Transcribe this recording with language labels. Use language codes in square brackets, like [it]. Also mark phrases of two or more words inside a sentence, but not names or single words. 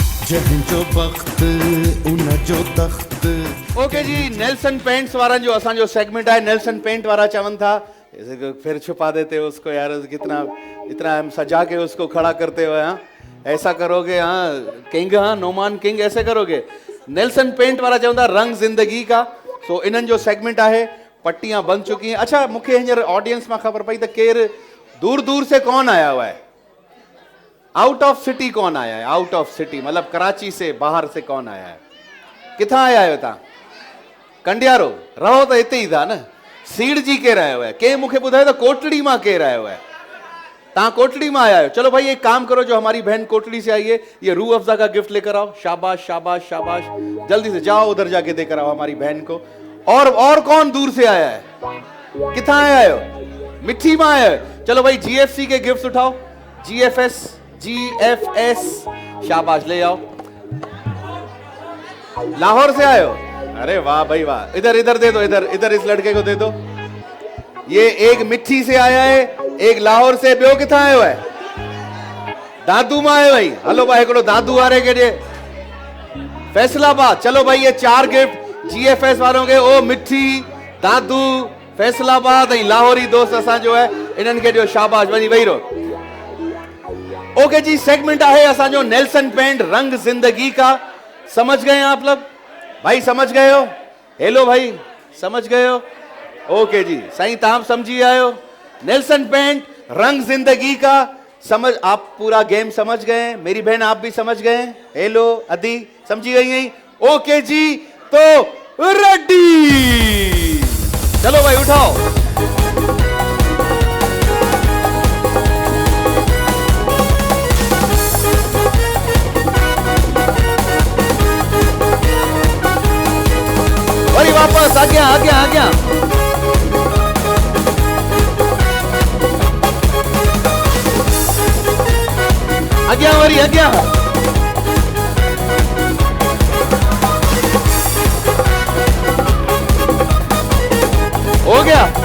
[sd] जंहिंजो वक्त उन जो तख्त। ओके जी, नेल्सन पेंट्स वारा जो असांजो सेगमेंट है, नेल्सन पेंट वाला चवन था [hi] फिर छुपा देते हो उसको यार, कितना इतना हम सजा के उसको खड़ा करते हो। हाँ ऐसा करोगे, हाँ किंग, हाँ नोमान किंग ऐसे करोगे। नेल्सन पेंट वाला चवंदा रंग जिंदगी का। सो [sd] इन्हनि जो [hi] सेगमेंट है, पट्टियां बन चुकी हैं। अच्छा [sd] मूंखे हींअर ऑडियंस में खबर पई त केर दूर [hi] दूर से कौन आया हुआ है, [en] out of city [hi] कौन आया है, [en] out of city [hi] मतलब कराची से बाहर से कौन आया है, [sd] किथां आया आहियो तव्हां? कंडियारो रहो तो हिते ही था न। सीड़ जी केर आयो है? के मूंखे ॿुधायो त कोटड़ी मां केर आयो है? तव्हां कोटड़ी में आया हो। [hi] चलो भाई एक काम करो, जो हमारी बहन कोटड़ी से आई है ये रूह अफ़ज़ा का गिफ्ट लेकर आओ। शाबाश शाबाश शाबाश, जल्दी से जाओ उधर जाके देकर आओ हमारी बहन को। और कौन दूर से आया है, कितना आया हो? मिठी में आया है। चलो भाई जीएफसी के गिफ्ट उठाओ, जीएफएस शाबाश ले आओ। लाहौर से आए हो? अरे वाह भाई वाह, इधर इधर दे दो, इधर इधर इस लड़के को दे दो। ये एक मिठी से आया है, एक लाहौर से, [sd] ॿियो किथां आयो है? दादू में आयो भाई। हलो भाई हिकिड़ो दादू वारे के ॾे, फैसलाबाद। [hi] चलो भाई ये 4 गिफ्ट जीएफएस वालों के, [sd] ओ मिठी, दादू, फैसलाबाद ऐं लाहौरी दोस्त असां जो है इन्हनि खे ॾियो शाबाश, वञी वेही रहो। ओके जी, सेगमेंट है असांजो नेल्सन पेंट रंग जिंदगी का। [hi] समझ गए आप लोग? भाई समझ गए हो? हेलो भाई समझ गए हो? [sd] ओके जी साईं, तव्हां समझी आयो नेल्सन पेंट रंग जिंदगी का। [hi] समझ, आप पूरा गेम समझ गए? मेरी बहन आप भी समझ गए? [sd] हेलो अदी समझी गई हैं? [hi] ओके जी, तो रेडी, चलो भाई उठाओ। [sd] वरी वापस आज्ञा आज्ञा आज्ञा, आज्ञा वरी आज्ञा, [hi] हो गया।